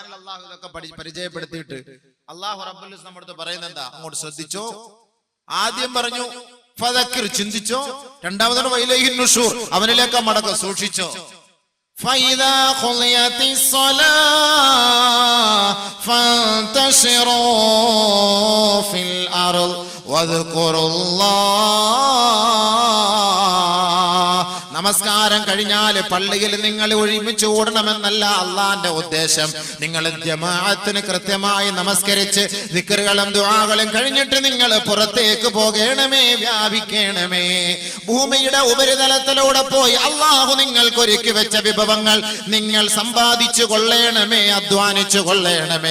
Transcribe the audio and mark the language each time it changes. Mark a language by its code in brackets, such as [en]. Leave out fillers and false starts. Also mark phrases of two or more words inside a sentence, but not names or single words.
[ml] ഖുർആനിൽ അല്ലാഹു ഇതൊക്കെ പരിചയപ്പെടുത്തിയിട്ട് അല്ലാഹു [ar] رب العزة [ml] നമ്മുടെ അടുത്ത് പറയുന്നത് എന്താ? അങ്ങോട്ട് ശ്രദ്ധിച്ചോ. ആദ്യം പറഞ്ഞു ഫദക്കിർ, ചിന്തിച്ചോ. രണ്ടാമതാണ് [ar] وإليه النشور, [ml] അവനിലേക്ക് മടക്ക, സൂക്ഷിച്ചോ. [ar] فإذا قضيت الصلاة فانتشروا في الأرض واذكروا الله. [ml] നമസ്കാരം കഴിഞ്ഞാൽ പള്ളിയിൽ നിങ്ങൾ ഒരുമിച്ച് ഓടണമെന്നല്ല അള്ളാന്റെ ഉദ്ദേശം. നിങ്ങൾ ജമാഅത്തിന് കൃത്യമായി നമസ്കരിച്ച് ദിക്റുകളും ദുആകളും കഴിഞ്ഞിട്ട് നിങ്ങൾ പുറത്തേക്ക് പോകണമേ, വ്യാപിക്കണമേ. ഭൂമിയുടെ ഉപരിതലത്തിലൂടെ പോയി അള്ളാഹു നിങ്ങൾക്ക് ഒരുക്കി വെച്ച വിഭവങ്ങൾ നിങ്ങൾ സമ്പാദിച്ചു കൊള്ളണമേ, അധ്വാനിച്ചു കൊള്ളണമേ.